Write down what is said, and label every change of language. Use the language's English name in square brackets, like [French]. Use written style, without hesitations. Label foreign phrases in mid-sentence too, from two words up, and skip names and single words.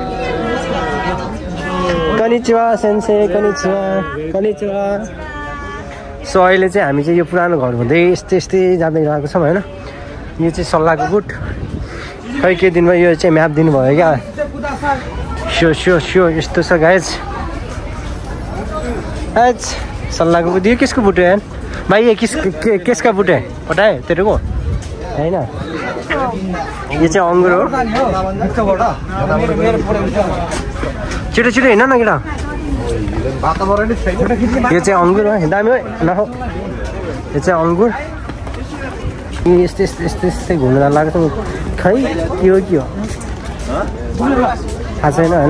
[Nepali] सो अहिले चाहिँ हामी चाहिँ यो पुरानो घर हुँदै यस्तै जाँदै गएको छौँ होइन। यो चाहिँ सल्लाहको गुट। खै के दिनमा यो चाहिँ म्याप दिनुभयो क्या। स्यो यस्तो छ गाइज। सल्लाहको बुट। [Hindi] ये किसको बुट है यार भाई? ये किसका बुट है पता है तेरे को? है ना? [Nepali] ये चाहिँ अङ्गुर हो। छिटो हिँड न केटा। यो चाहिँ अङ्गुर हो। दामी हो नहो। यो चाहिँ अङ्गुर। यस्तै घुम्न जानु लाग्छ। खै के हो थाहा छैन होइन।